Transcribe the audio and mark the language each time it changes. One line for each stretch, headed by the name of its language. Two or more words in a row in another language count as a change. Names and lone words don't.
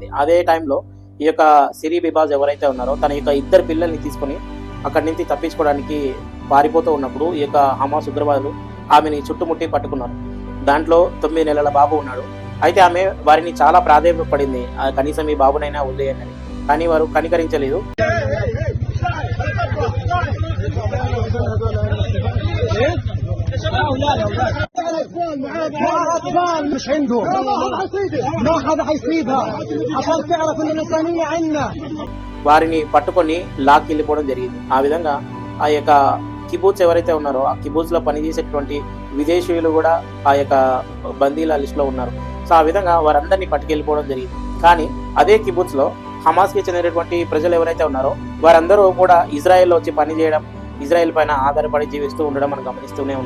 Telugu: అదే టైంలో ఈ యొక్క సిరి బిబాజ్ ఎవరైతే ఉన్నారో తన యొక్క 2 పిల్లల్ని తీసుకొని అక్కడి నుంచి తప్పించుకోవడానికి పారిపోతూ ఉన్నప్పుడు ఈ యొక్క హమాస్ ఉగ్రవాదులు ఆమెని చుట్టుముట్టి పట్టుకున్నారు. దాంట్లో 9 నెలల బాబు ఉన్నాడు. అయితే ఆమె వారిని చాలా ప్రాధాన్యపడింది, కనీసం ఈ బాబునైనా వదిలేయండి అని. కానీ వారు కనికరించలేదు.
Arabic: مش عنده ما حدا حيسيبها عشان تعرف ان الانسانيه عندنا.
Telugu: వారిని పట్టుకొని లాక్కి వెళ్ళిపోవడం జరిగింది. ఆ విధంగా ఆ యొక్క కిబూత్స్ ఎవరైతే ఉన్నారో ఆ కిబూత్స్ లో పనిచేసేటువంటి విదేశీయులు కూడా ఆ యొక్క బందీల లిస్ట్ లో ఉన్నారు. సో ఆ విధంగా వారందరినీ పట్టుకెళ్ళిపోవడం జరిగింది. కానీ అదే కిబూత్స్ లో హమాస్ కి చెందినటువంటి ప్రజలు ఎవరైతే ఉన్నారో వారందరూ కూడా ఇజ్రాయెల్లో వచ్చి పనిచేయడం, ఇజ్రాయెల్ పైన ఆధారపడి జీవిస్తూ ఉండడం మనం గమనిస్తూనే ఉన్నాం.